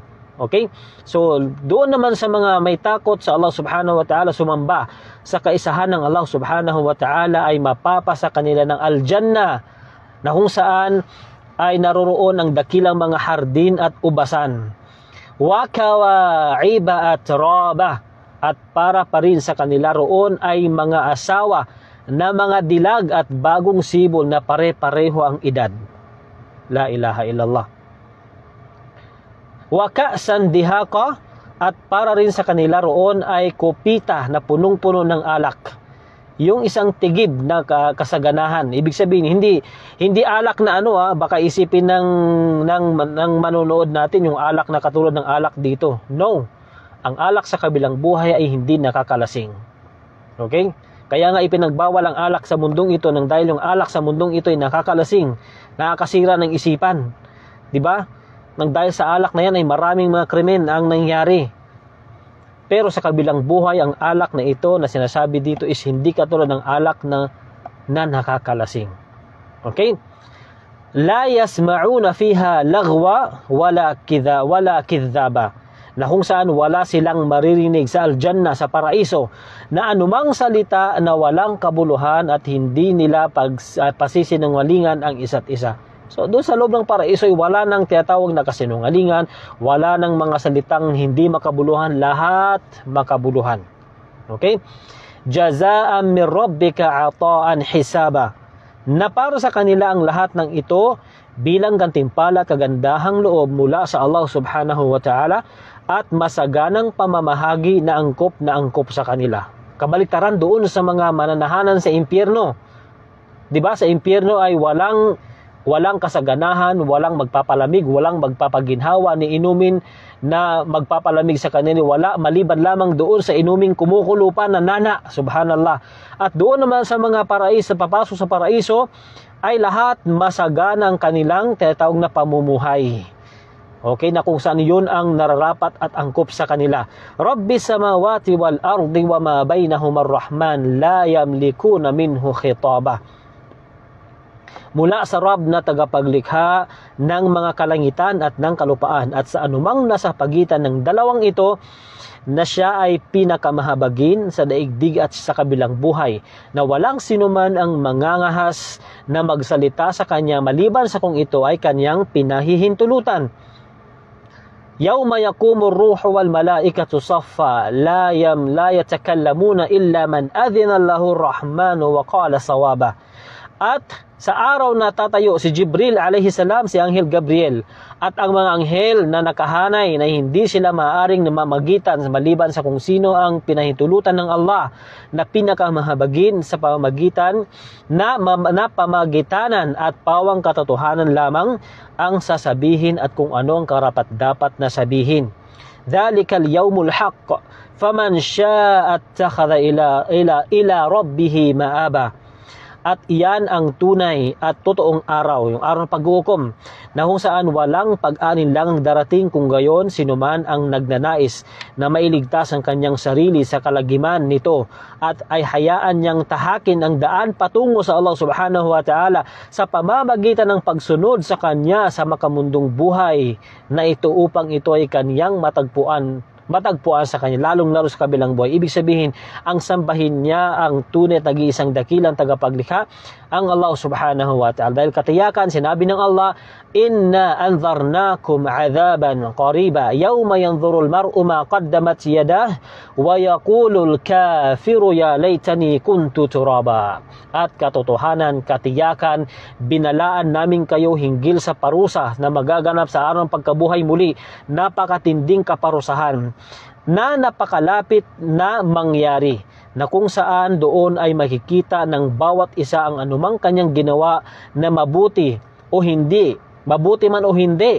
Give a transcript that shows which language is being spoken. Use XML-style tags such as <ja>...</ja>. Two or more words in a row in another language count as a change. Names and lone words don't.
<tl>Okay? So, doon naman sa mga may takot sa Allah</tl> <ar>سبحانه وتعالى,</ar> <tl>sumamba sa kaisahan ng Allah</tl> <ar>سبحانه وتعالى,</ar> <tl>ay mapapasa kanila ng Al-Jannah, na kung saan ay naroroon ang dakilang mga hardin at ubasan.</tl> <ar>وكواعب</ar> <tl>at raba, at para pa rin sa kanila roon ay mga asawa na mga dilag at bagong sibol na pare-pareho ang edad.</tl> <ar>لا إله إلا الله. وكأسا دهاقا,</ar> <tl>at para rin sa kanila roon ay kopita na punong-puno ng alak. Yung isang tigib na kasaganahan. Ibig sabihin, hindi alak na baka isipin ng manonood natin yung alak na katulad ng alak dito. No. Ang alak sa kabilang buhay ay hindi nakakalasing. Okay? Kaya nga ipinagbawal ang alak sa mundong ito nang dahil yung alak sa mundong ito ay nakakalasing, nakakasira ng isipan. 'Di ba? Nang dahil sa alak na yan ay maraming mga krimen ang nangyari. Pero sa kabilang buhay, ang alak na ito na sinasabi dito is hindi katulad ng alak na nakakalasing.</tl> <ar>Okay? لا يسمعون فيها لغوا ولا كذابا.</ar> <tl>Na kung saan wala silang maririnig sa Al-Jannah, sa paraiso, na anumang salita na walang kabuluhan at hindi nila pasisinungalingan ang isa't isa. So doon sa loob ng paraiso ay wala nang tinatawag na kasinungalingan, wala nang mga salitang hindi makabuluhan, lahat makabuluhan. Okay?</tl> <ar>جزاء من ربك عطاء حسابا.</ar> <tl>Na para sa kanila ang lahat ng ito bilang gantimpala at kagandahang loob mula sa Allah</tl> <ar>سبحانه وتعالى,</ar> <tl>at masaganang pamamahagi na angkop sa kanila. Kabaliktaran doon sa mga mananahanan sa impyerno. 'Di ba? Sa impyerno ay walang kasaganahan, walang magpapalamig, walang magpapaginhawa ni inumin na magpapalamig sa kanila, wala, maliban lamang doon sa inuming kumukulo pa na nana. Subhanallah. At doon naman sa mga paraiso, papasok sa paraiso, ay lahat masagana ang kanilang tinatawag na pamumuhay. Okay, na kung saan yun ang nararapat at angkop sa kanila.</tl> <ar>رب السماوات والأرض وما بينهما الرحمن لا يملكون منه خطابا.</ar> <tl>Mula sa Rabb na tagapaglikha ng mga kalangitan at ng kalupaan, at sa anumang nasa pagitan ng dalawang ito, na siya ay pinakamahabagin sa daigdig at sa kabilang buhay, na walang sinuman ang mangangahas na magsalita sa kanya maliban sa kung ito ay kanyang pinahihintulutan.</tl> <ar>يوم يقوم الروح والملائكة صفا لا يتكلمون إلا من أذن له الرحمن وقال صوابا.</ar> <tl>At sa araw na tatayo si Jibril</tl> <ar>عليه السلام,</ar> <tl>si Anghel Gabriel, at ang mga anghel na nakahanay na hindi sila maaaring namamagitan maliban sa kung sino ang pinahintulutan ng Allah, na pinakamahabagin sa pamamagitan na pamagitanan at pawang katotohanan lamang ang sasabihin at kung ano ang karapat-dapat na sabihin.</tl> <ar>ذلك اليوم الحق فمن شاء اتخذ إلى ربه مآبا.</ar> <tl>At iyan ang tunay at totoong araw, yung araw ng pag-uukom, na kung saan walang pag-alinlangang darating kung gayon sinuman ang nagnanais na mailigtas ang kanyang sarili sa kalagiman nito at ay hayaan niyang tahakin ang daan patungo sa Allah</tl> <ar>سبحانه وتعالى</ar> <tl>sa pamamagitan ng pagsunod sa kanya sa makamundong buhay na ito, upang ito ay kanyang matagpuan sa kanya, lalong-lalo sa kabilang buhay. Ibig sabihin, ang sambahin niya ang tunay at nag-iisang dakilang tagapaglikha, ang Allah</tl> <ar>سبحانه وتعالى.</ar> <tl>Dahil katiyakan, sinabi ng Allah,</tl> <ar>إنا أنذرناكم عذابا قريبا يوم ينظر المرء ما قدمت يداه ويقول الكافر يا ليتني كنت ترابا.</ar> <tl>At katotohanan, katiyakan, binalaan namin kayo hinggil sa parusa na magaganap sa araw ng pagkabuhay muli, napakatinding kaparusahan na napakalapit na mangyari, na kung saan doon ay makikita ng bawat isa ang anumang kanyang ginawa na mabuti o hindi, mabuti man o hindi.</tl>